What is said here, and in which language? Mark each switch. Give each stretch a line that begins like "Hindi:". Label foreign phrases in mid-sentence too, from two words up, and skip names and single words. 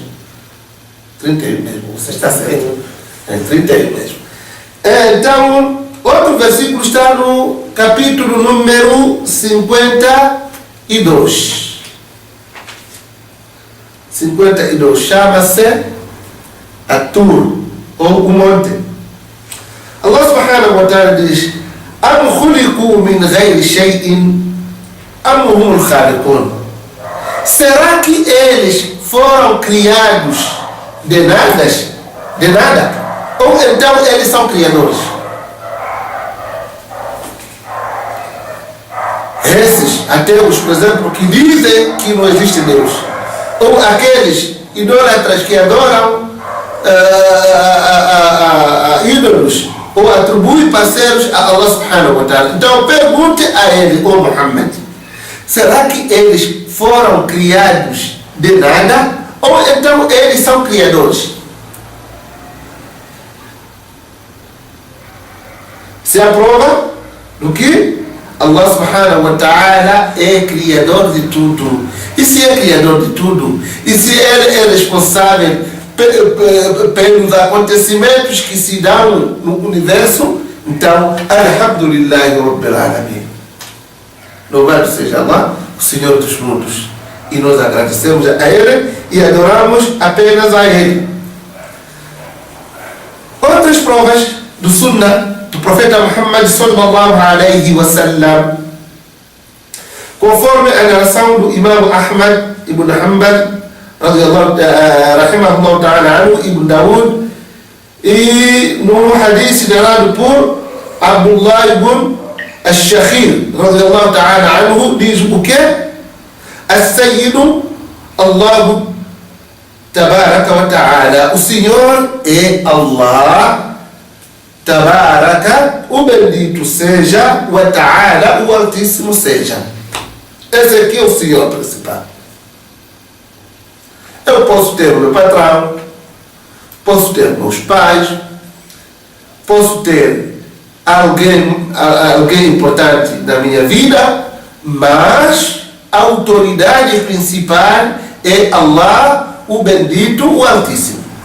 Portuguese: 31 mesmo, você está certo. É 31 mesmo. Então, outro versículo está no capítulo número 52. 52, chama-se Atur, ou o monte.
Arabic: الله سبحانه وتعالى diz: أم خلقوا من غير شيء أم هم الخالقون.
Portuguese: Será que eles foram criados de nada? Ou então eles são criadores? Esses ateus, por exemplo, que dizem que não existe Deus, ou aqueles idólatras que adoram ídolos ou atribuem parceiros a Allah
Arabic: سبحانه وتعالى.
Portuguese: Então pergunte a ele, ó Muhammad, será que eles foram criados de nada? Ou então eles são criadores? Se aprova do que Allah
Arabic: سبحانه وتعالى
Portuguese: é criador de tudo. E se é criador de tudo, e se ele é responsável pelos acontecimentos que se dão no universo, então,
Arabic: الحمد لله رب العالمين.
Portuguese: Louvado seja Allah, o Senhor dos mundos. E nós agradecemos a Ele e adoramos apenas a Ele. Outras provas do Sunnah do profeta Muhammad
Arabic: صلى الله عليه وسلم,
Portuguese: conforme a narração do Imam Ahmad ibn Hanbal
Arabic: رحمه الله تعالى عنه,
Portuguese: Ibn Dawood, e no hadith narrado por Abdullah ibn al-Shakhir
Arabic: رضي الله تعالى عنه,
Portuguese: diz o que?
Arabic: السيد الله تبارك وتعالى.
Portuguese: O Senhor é Allah tabaraka, o bendito seja,
Arabic: وتعالى,
Portuguese: o altíssimo seja. Esse aqui é o Senhor principal. Eu posso ter o meu patrão, posso ter meus pais, posso ter alguém importante na minha vida, mas a autoridade principal é Allah, o bendito, o altíssimo.